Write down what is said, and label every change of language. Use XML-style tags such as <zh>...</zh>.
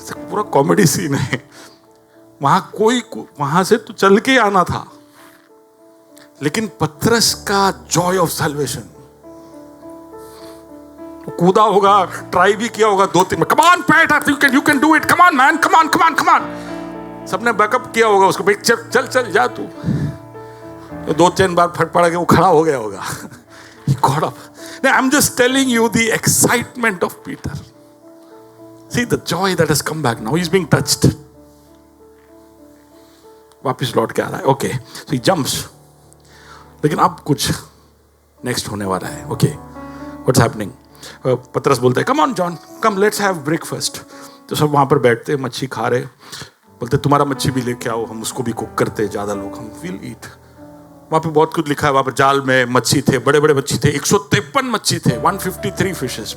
<hi>पूरा comedy scene है। वहां से तो चल के आना था, लेकिन पतरस का जॉय ऑफ सैल्वेशन, कूदा होगा, ट्राई भी किया होगा</hi> <en>2-3 come on Peter, you can do it, come on man, come on come on come on.</en> <hi>सबने बैकअप किया होगा उसको, भाई चल चल चल जा तू। तो 2-3 बार फट पड़ा के वो खड़ा हो गया होगा।</hi> <en>He got up. Now, I'm just telling you the excitement of Peter. See the joy that has come back now. He's being touched.</en> <hi>वापिस लौट के आ रहा है।</hi> <en>Okay, so he jumps.</en> <hi>लेकिन अब कुछ नेक्स्ट होने वाला है।</hi> <en>Okay, what's happening?</en> <hi>पतरस बोलते हैं,</hi> <en>Come on John, come let's have breakfast.</en> <hi>तो सब वहां पर बैठते, मच्छी खा रहे, बोलते तुम्हारा मच्छी भी लेके आओ, हम उसको भी कुक करते, ज्यादा लोग,</hi> <en>हम will eat.</en> <hi>वहां पे बहुत कुछ लिखा है, वहां पर जाल में मच्छी थे, बड़े बड़े मच्छी थे, 153 मच्छी थे, 153 फिशेस।</hi>